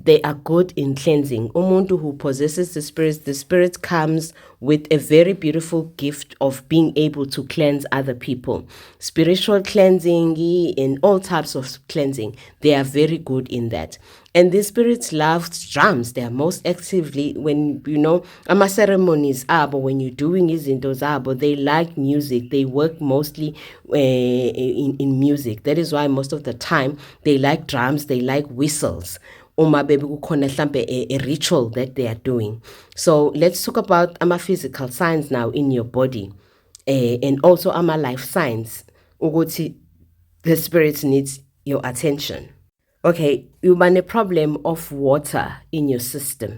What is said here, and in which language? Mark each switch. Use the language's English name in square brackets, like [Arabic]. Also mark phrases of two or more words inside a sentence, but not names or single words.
[English] they are good in cleansing. Umuntu who possesses the spirit comes with a very beautiful gift of being able to cleanse other people. Spiritual cleansing and all types of cleansing, they are very good in that. And these spirits love drums. They are most actively, when, [Zulu] ama ceremonies abo, [English] when you're doing [Zulu] izinto zabo, [English] they like music. They work mostly in music. That is why most of the time they like drums, they like whistles. [Zulu] Uma bebe kukhona hlampe [English] a ritual that they are doing. So let's talk about ama physical signs now in your body, and also ama life signs. Ukuthi the spirit needs your attention. Okay, you have a problem of water in your system.